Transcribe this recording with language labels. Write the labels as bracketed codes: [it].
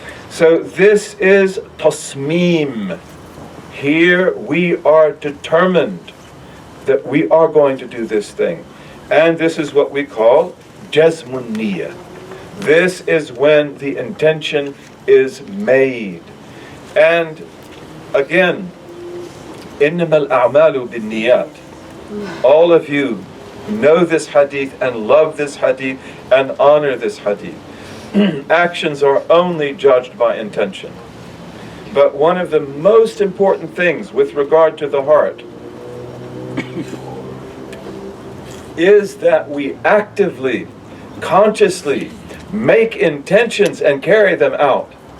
[en] So this is tasmeem. Here we are determined that we are going to do this thing. And this is what we call jazmun niyyah. This is when the intention is made. [ar] And again, إِنَّمَا الْأَعْمَالُ بِالنِّيَّاتِ. [en] All of you know this hadith and love this hadith and honor this hadith. Actions are only judged by intention. But one of the most important things with regard to the heart is that we actively, consciously make intentions and carry them out.